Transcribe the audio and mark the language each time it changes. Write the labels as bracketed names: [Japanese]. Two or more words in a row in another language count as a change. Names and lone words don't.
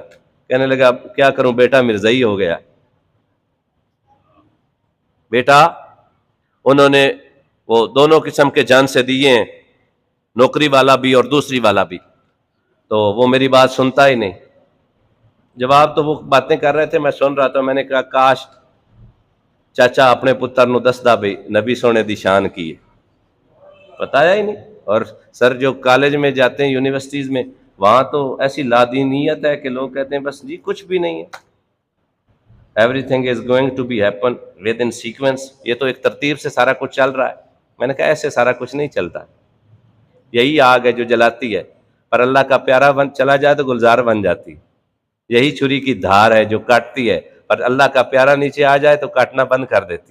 [Urdu] کہنے لگا کیا کروں بیٹا مرزائی ہو گیا. بیٹا انہوں نے وہ دونوں قسم کے جان سے دیے ہیں، نوکری والا بھی اور دوسری والا بھی، تو وہ میری بات سنتا ہی نہیں. جواب تو وہ باتیں کر رہے تھے، میں سن رہا تھا. میں نے کہا [Punjabi] کاش چاچا اپنے پتر نو دسدا بھئی نبی سونے دی شان کی ہے، [Urdu] بتایا ہی نہیں. اور سر جو کالج میں جاتے ہیں یونیورسٹیز میں، وہاں تو ایسی لادینیت ہے کہ لوگ کہتے ہیں بس جی کچھ بھی نہیں ہے. [English] Every thing is going to be happen with in sequence. [Urdu] یہ تو ایک ترتیب سے سارا کچھ چل رہا ہے. میں نے کہا ایسے سارا کچھ نہیں چلتا. یہی آگ ہے جو جلاتی ہے، پر اللہ کا پیارا بن چلا جائے تو گلزار بن جاتی. یہی چھری کی دھار ہے جو کاٹتی ہے، پر اللہ کا پیارا نیچے آ جائے تو کاٹنا بند کر دیتی.